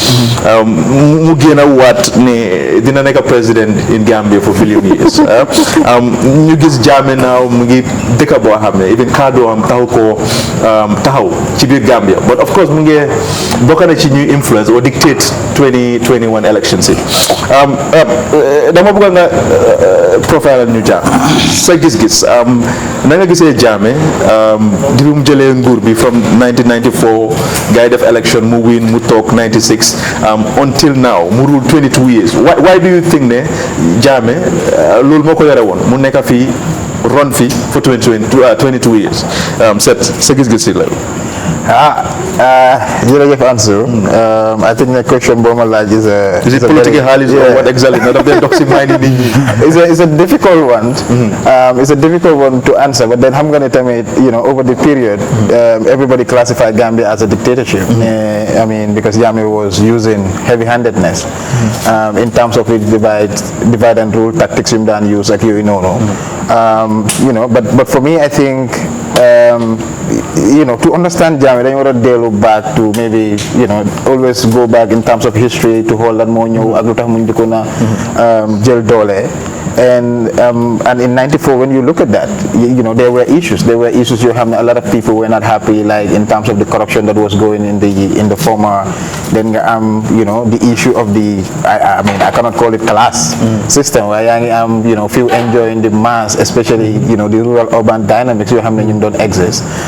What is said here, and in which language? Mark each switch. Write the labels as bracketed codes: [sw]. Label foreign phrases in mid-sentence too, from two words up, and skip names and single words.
[wo] mu génn a waat ne dina nekk [en] president in Gambia for billion years [wo] ñu gis Jammeh naaw mu ngi dëkk boo xam ne even kaddu am taxaw ci biir Gambia Gambia but of course mu ngi bokk na ci ñuy [en] influence or dictate [wo] 2021 elections yi dama bëgg nga profile ñu Jack sa gis-gis na nga gisee Jammeh di mu jëlee nguur bi from 1994 gars yi def election mu win mu toog 96 [en] until now [wo] mu rule 22 years [en] why do you think [wo] ne Jammeh loolu moo ko yore woon mu nekk fii run fii [en] for 22 years [wo] sa gis-gis si la [en] jërëjëf Ansu I think the question [wo] boo ma laaj [en] is it political [wo] xaalis [en] or what exactly [wo] na daf dee dox si may nit ñi [en] it's a difficult one it's a difficult one to answer but then [wo] xam nga ne tamit [en] over the period everybody classified Gambia as a dictatorship I mean because Jammeh was using heavy-handedness in terms of its divide and rule tactics him daan use [wo] ak yooyu noonu [en] but for me I think to understand Jammeh [wo] dañu war a dellu [en] back to maybe always go back in terms of history to [wo] xool lan moo ñëw ak lu tax mu njëkkoon a jël doole [en] and in 94 when you look at that there were issues you have a lot of people were not happy like in terms of the corruption that was going in the former then the issue of the I mean I cannot call it class system where few enjoying the mass especially the rural urban dynamics you have ñu don't exist